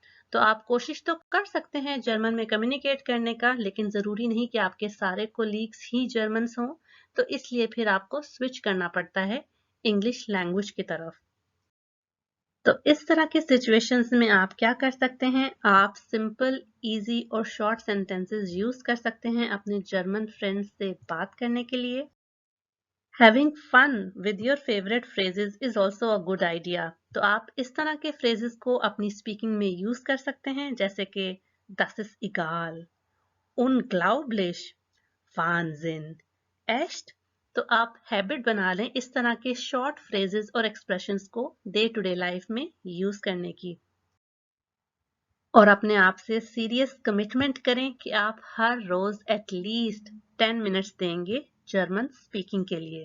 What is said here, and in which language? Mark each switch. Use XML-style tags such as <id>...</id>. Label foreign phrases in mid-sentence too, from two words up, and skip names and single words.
<hi>तो आप कोशिश तो कर सकते हैं जर्मन में कम्युनिकेट करने का, लेकिन ज़रूरी नहीं कि आपके सारे कोलीग्स ही जर्मन्स हों, तो इसलिए फिर आपको स्विच करना पड़ता है</hi> <en>English language</en> <hi>की तरफ। तो इस तरह के सिचुएशंस में आप क्या कर सकते हैं, आप</hi> <en>simple, easy</en> <hi>और</hi> <en>short sentences use</en> <hi>कर सकते हैं अपने</hi> <en>German friends</en> <hi>से बात करने के लिए।</hi> <en>Having fun with your favorite phrases is also a good idea.</en> <hi>तो आप इस तरह के phrases को अपनी speaking में use कर सकते हैं, जैसे कि</hi> <de>das ist egal, unglaublich, Wahnsinn, echt।</de> <hi>तो आप हैबिट बना लें इस तरह के</hi> <en>short phrases</en> <hi>और एक्सप्रेशंस को</hi> <en>day to day life</en> <hi>में यूज करने की, और अपने आप से</hi> <en>serious commitment</en> <hi>करें कि आप हर रोज एटलीस्ट 10 मिनट्स देंगे</hi> <en>German speaking</en> <hi>के लिए।</hi>